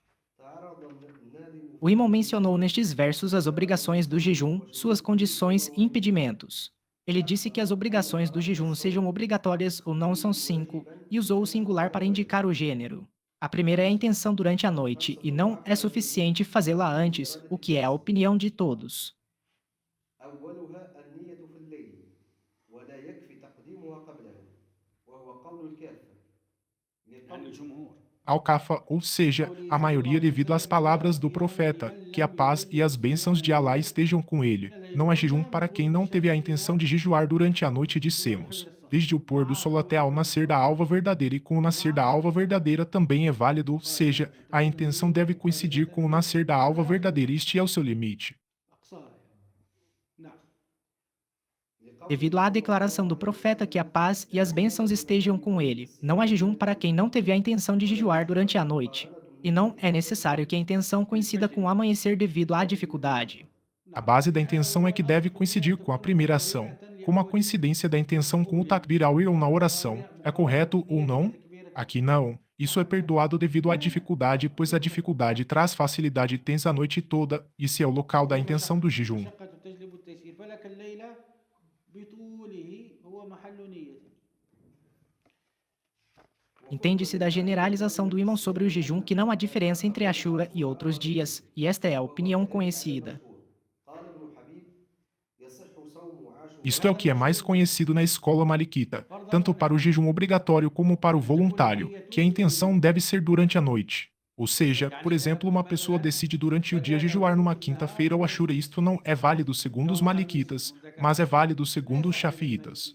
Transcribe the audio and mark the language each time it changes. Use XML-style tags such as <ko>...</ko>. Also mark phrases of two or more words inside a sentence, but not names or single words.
<pt>O imã mencionou nestes versos as obrigações do jejum, suas condições e impedimentos. Ele disse que as obrigações do jejum sejam obrigatórias ou não são 5, e usou o singular para indicar o gênero. A primeira é a intenção durante a noite, e não é suficiente fazê-la antes, o que é a opinião de todos.</pt> <ar>أولها النية في الليل ولا يكفي تقديمها قبله وهو قول الكافر يعني لقول الجمهور.</ar> <pt>Al-Kafa, ou seja, a maioria devido às palavras do profeta, que a paz e as bênçãos de Alá estejam com ele. Não há jejum para quem não teve a intenção de jejuar durante a noite, dissemos. Desde o pôr do sol até ao nascer da alva verdadeira, e com o nascer da alva verdadeira também é válido, ou seja, a intenção deve coincidir com o nascer da alva verdadeira, este é o seu limite.</pt> <ar>أقصاها يعني. نعم.</ar> <pt>Devido à declaração do profeta que a paz e as bênçãos estejam com ele. Não há jejum para quem não teve a intenção de jejuar durante a noite. E não é necessário que a intenção coincida com o amanhecer devido à dificuldade. A base da intenção é que deve coincidir com a primeira ação, como a coincidência da intenção com o takbir ao ir ou na oração. É correto ou não? Aqui não. Isso é perdoado devido à dificuldade, pois a dificuldade traz facilidade e tens a noite toda, e se é o local da intenção do jejum.</pt> <ar>المشقة تجلب التيسير فلك الليل بطوله هو محل نية.</ar> <pt>Entende-se da generalização do ímã sobre o jejum que não há diferença entre Ashura e outros dias, e esta é a opinião conhecida.</pt> <ar>قال ابن حبيب يصح صوم</ar> <pt>Isto é o que é</pt> <ar>عاشوراء</ar> <pt>mais conhecido na escola maliquita, tanto para o jejum obrigatório como para o voluntário, que a intenção deve ser durante a noite. Ou seja, por exemplo, uma pessoa decide durante o dia jejuar numa quinta-feira ou Ashura, isto não é válido segundo os maliquitas, mas é válido segundo os shafiitas.</pt>